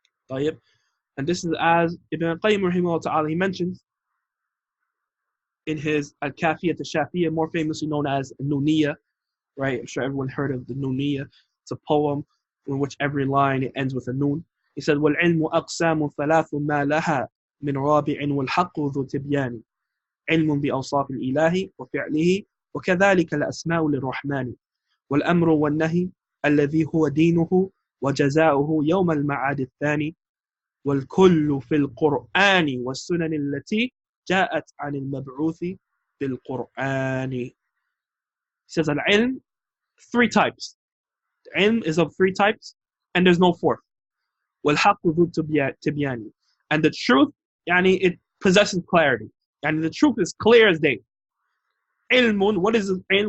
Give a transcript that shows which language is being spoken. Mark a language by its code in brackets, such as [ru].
[ar] طيب. [en] And this is as Ibn al-Qayyim rahimahullah ta'ala, he mentions in his Al-Kafiyat al-Shafiyah, more famously known as Nuniyya, right? I'm sure everyone heard of the Nuniyya. It's a poem in which every line ends with a nun. He said, [ar] وَالْعِلْمُ أَقْسَامٌ ثَلَاثٌ مَا لَهَا مِنْ رَابِعٍ وَالْحَقُّ ذُو تِبْيَانِ علم بأوصاف الإله وفعله وكذلك الأسماء للرحمن والأمر والنهي الذي هو دينه وجزاؤه يوم المعاد الثاني والكل في القرآن والسنن التي جاءت عن المبعوث بالقرآن. [en] He says al-ilm, three types. The ilm is of three types and there's no fourth. [ar] وَالْحَقُّ ذُو تِبْيَانِ, [en] and the truth, yani it possesses clarity. And the truth is clear as day. Ilmun, what is ilm?